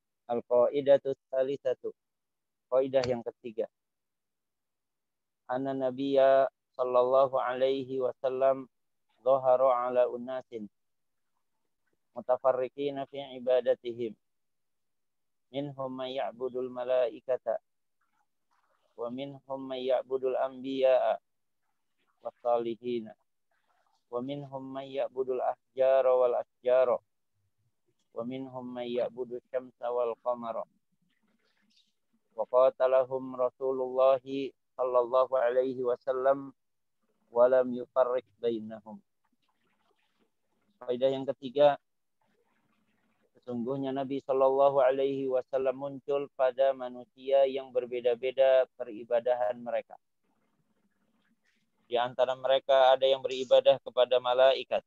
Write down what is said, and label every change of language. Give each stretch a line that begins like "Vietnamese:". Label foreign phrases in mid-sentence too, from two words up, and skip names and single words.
Arabic: القاعدة الثالثة.
Indonesian: Kaidah yang ketiga.
Arabic: أن النبي صلى الله عليه وسلم ظهر على أناس متفرقين في عباداتهم. منهم من يعبد الملائكة ومنهم من يعبد الأنبياء والصالحين ومنهم من يعبد الأحجار والأشجار ومنهم من يعبد الشمس والقمر. وقاتلهم رسول الله صلى الله عليه وسلم ولم يفرق بينهم.
Indonesian: Kaidah yang ketiga, sesungguhnya Nabi
Arabic: صلى الله عليه وسلم
Indonesian: muncul pada manusia yang berbeda-beda peribadahan mereka. Di antara mereka ada yang beribadah kepada malaikat.